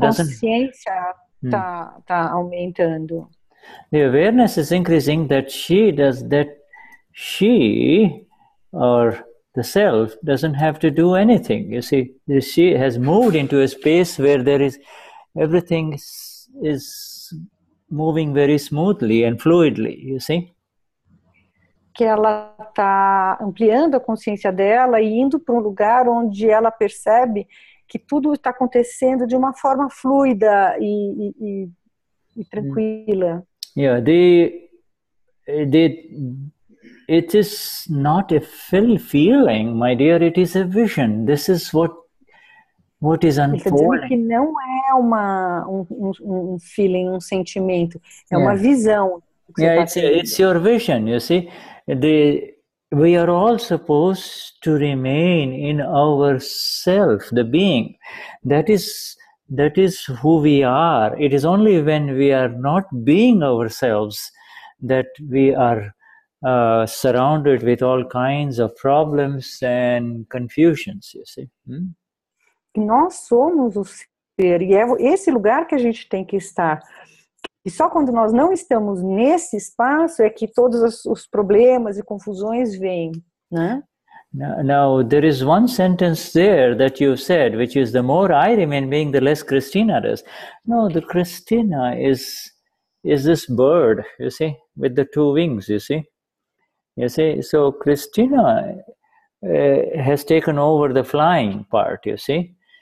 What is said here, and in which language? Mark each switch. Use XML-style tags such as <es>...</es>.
<pt>Consciência tá aumentando.</pt> <en>The awareness is increasing that she or the self doesn't have to do anything. You see, she has moved into a space where there is everything is moving very smoothly and fluidly, you see.</en> <pt>Que ela está ampliando a consciência dela e indo para um lugar onde ela percebe que tudo está acontecendo de uma forma fluida e tranquila.</pt> <en>Yeah, it is not a feeling, my dear, it is a vision. This is what is unfolding.</en> <pt>Ele está dizendo que não é um feeling, um sentimento, é uma visão.</pt> <en>Yeah, it's your vision, you see. We are all supposed to remain in ourself, the being. That is who we are. It is only when we are not being ourselves that we are surrounded with all kinds of problems and confusions, you see.</en> <pt>Nós somos o ser, e é esse lugar que a gente tem que estar. E só quando nós não estamos nesse espaço é que todos os problemas e confusões vêm, né?</pt> <en>Now, there is one sentence there that you said, which is, the more I remain being, the less Cristina does. No, the Cristina is this bird, you see, with the two wings, you see. You see, so Cristina has taken over the flying part, you see.</en>